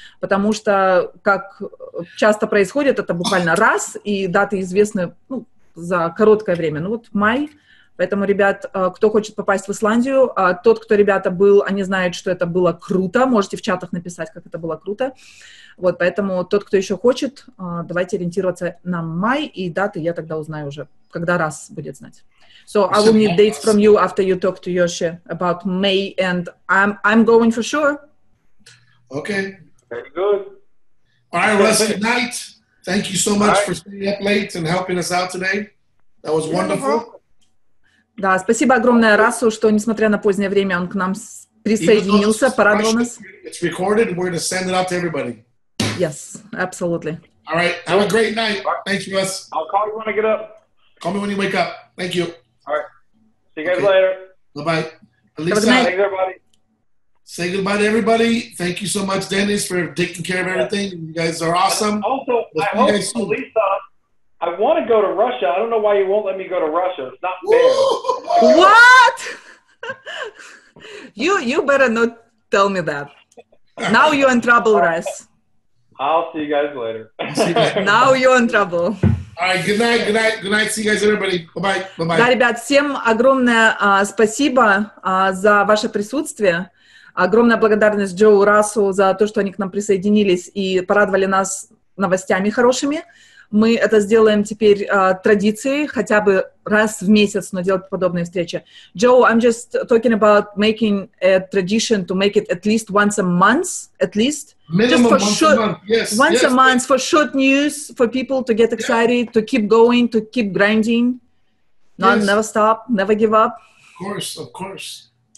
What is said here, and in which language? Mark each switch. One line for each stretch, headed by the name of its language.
Russian: Потому что, как часто происходит, это буквально раз, и даты известны за короткое время. Ну вот май. Поэтому, ребят, кто хочет попасть в Исландию, тот, кто, ребята, был, они знают, что это было круто. Можете в чатах написать, как это было круто. Вот, поэтому тот, кто еще хочет, давайте ориентироваться на май, и даты я тогда узнаю уже, когда раз будет знать.
English: So I will need dates from you after you talk to Yoshi about May, and I'm going for sure. Okay. Very good. All right, Russ, good night. Thank you so much for staying up late and helping us out today. That was wonderful.
Russian: Да, спасибо огромное Расу, что, несмотря на позднее время, он к нам присоединился, порадовал нас.
English: It's recorded. We're going to send it out to everybody. Yes, absolutely. All right. Have a great night. Thanks, Russ. I'll call you when I get up. Call me when you wake up. Thank you. All right. See you guys later. Bye-bye. Have a good night. Thanks, everybody. Say goodbye to everybody. Thank you so much, Dennis, for taking care of everything. You guys are awesome. And also, I hope, Lisa, I want to go to Russia. I don't know why you won't let me go to Russia. It's not fair. What? You better not tell me that. Now you're in trouble, Russ. I'll see you guys later. Now you're in trouble. All right, good night, good night, good night. See you guys, everybody. Bye-bye, bye-bye.
Russian: Да, ребят, всем огромное спасибо за ваше присутствие. Огромная благодарность Джоу, Расу за то, что они к нам присоединились и порадовали нас новостями хорошими. Мы это сделаем теперь традицией, хотя бы раз в месяц, но делать подобные встречи.
English: Joe, I'm just talking about making a tradition to make it at least once a month, at least. Minimum just for once short, a month, yes. Once yes, a month for short news, for people to get excited, to keep going, to keep grinding, not never stop, never give up. Of course, of course.